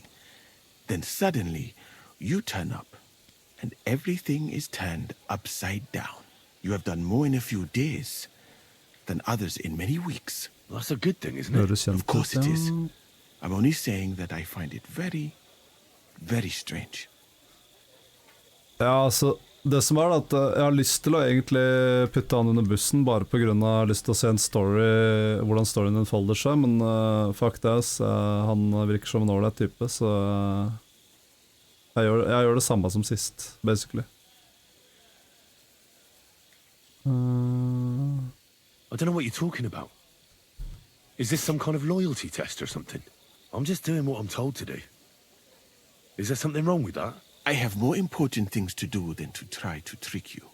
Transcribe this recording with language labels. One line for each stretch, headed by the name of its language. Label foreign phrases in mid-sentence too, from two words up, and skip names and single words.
English: Then suddenly, you turn up, and everything is turned upside down. You have done more in a few days than others in many weeks. Well, that's a good thing, isn't it? Of course it is. I'm only saying that I find it very, very strange.
Norwegian: Ja, altså, det som er at jeg har lyst til å egentlig putte han under bussen, bare på grunn av jeg har lyst til å se en story, hvordan storyen unfolder seg, men
English: fuck this,
Norwegian: han virker som en ålreit type, så jeg gjør det samme som sist,
English: basically. I don't know what you're talking about. Is this some kind of loyalty test or something? I'm just doing what I'm told to do. Is there something wrong with that? I have more important things to do than to try to trick you.